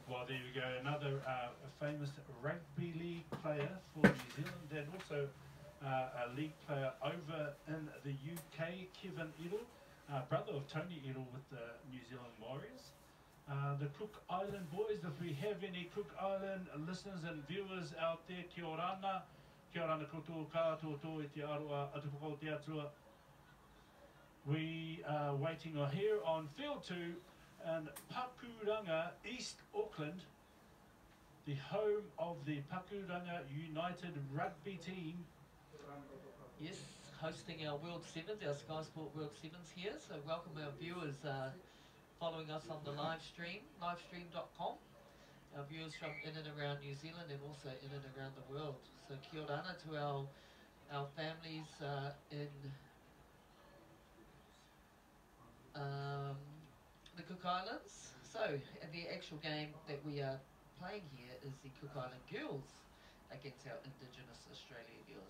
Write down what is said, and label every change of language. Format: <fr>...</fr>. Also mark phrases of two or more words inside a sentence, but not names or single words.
<en>Well, there you go, another famous rugby league player for New Zealand and also a league player over in the UK, Kevin Edel, brother of Tony Edel with the New Zealand Warriors. The Cook Island boys, if we have any Cook Island listeners and viewers out there,</en> <rar>kia orana koutou katoa e te aroa atupoko te atua.</rar> <en>We are waiting here on field 2 in Pakuranga, East Auckland, the home of the Pakuranga United rugby team. Yes, hosting our World Sevens, our Sky Sport World Sevens here. So welcome our viewers following us on the live stream, livestream.com. Our viewers from in and around New Zealand and also in and around the world. So</en> <rar>kia ora</rar> <en>to our families in the Cook Islands. So the actual game that we are playing here is the Cook Island girls against our Indigenous Australia girls.</en>